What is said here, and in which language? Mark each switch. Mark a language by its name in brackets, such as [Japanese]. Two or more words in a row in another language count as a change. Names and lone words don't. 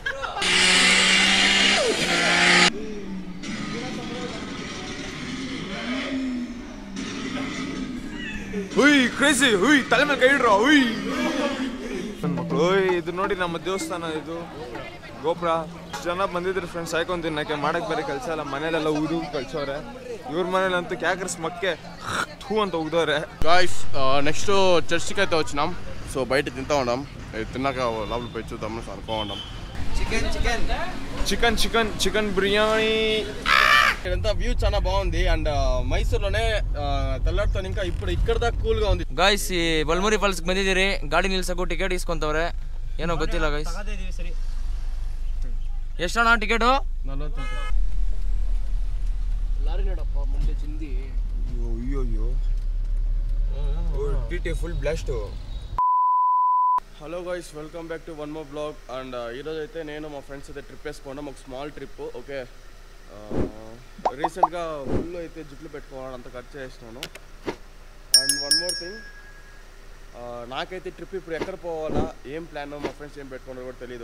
[Kannada] ಹುಯ್ ಕ್ರೇಜಿ, ಹುಯ್ ತಲೆ ಮೇಲೆ ಕೈ ಇಡ್ರೋ. ಹುಯ್ ಮಕ್ಕಳು, ಇದು ನೋಡಿ ನಮ್ಮ ದೇವಸ್ಥಾನ, ಇದು ಗೋಪುರ. ಜನ ಬಂದಿದ್ರು ಫ್ರೆಂಡ್ಸ್ ಸಾಯ್ಕೊಂಡು ತಿನ್ನಕ್ಕೆ. ಮಾಡಕ್ಕೆ ಬೇರೆ ಕೆಲಸ ಎಲ್ಲ, ಮನೇಲೆಲ್ಲ ಊದು ಕಳ್ಸೋರೆ. ಇವ್ರ ಮನೇಲಂತೂ ಕ್ಯಾಕರ್ಸ್ ಮಕ್ಕೆ ಥೂ ಅಂತ ಉಗ್ದವ್ರೆ. [English] guys next [Telugu] చర్చికి అయితే వచ్చినాం. సో బయట తింటా ఉన్నాం. తిన్నాక లోపల పోయి చూద్దాం అనుకో ఉన్నాం. చికెన్ బిర్యానీ. ఇదంతా వ్యూ చాలా బాగుంది. అండ్ మైసూర్లోనే తెల్లారితో ఇంకా ఇప్పుడు ఇక్కడ దాకా కూల్గా ఉంది. [Kannada] ಗಾಯ್ಸ್, ಈ ಬಲ್ಮುರಿ ಫಾಲ್ಸ್ಗೆ ಬಂದಿದ್ದೀರಿ. ಗಾಡಿ ನಿಲ್ಸಕ್ಕೂ ಟಿಕೆಟ್ ಇಸ್ಕೊಂತವ್ರೆ. ಏನೋ ಗೊತ್ತಿಲ್ಲ ಗಾಯ್ಸ್. ಎಷ್ಟಣ್ಣ ಟಿಕೆಟು? 40. ಲಾರಿ ನೋಡಪ್ಪ ಮುಂದೆ ಚಿಂದಿ. ಅಯ್ಯೋ ಟಿಟಿ [English] full blast. hello guys, welcome back to one more blog. [Telugu] అండ్ ఈరోజు అయితే నేను మా ఫ్రెండ్స్ అయితే ట్రిప్ వేసుకున్నాం, ఒక [English] small trip. [Telugu] ఓకే, రీసెంట్గా ఫుల్ అయితే జుట్లు పెట్టుకోవాలని అంత ఖర్చు చేసినాను. [English] and one more thing, [Telugu] నాకైతే ట్రిప్ ఇప్పుడు ఎక్కడ పోవాలా, ఏం ప్లాన్, మా ఫ్రెండ్స్ ఏం పెట్టుకున్నారో కూడా తెలియదు.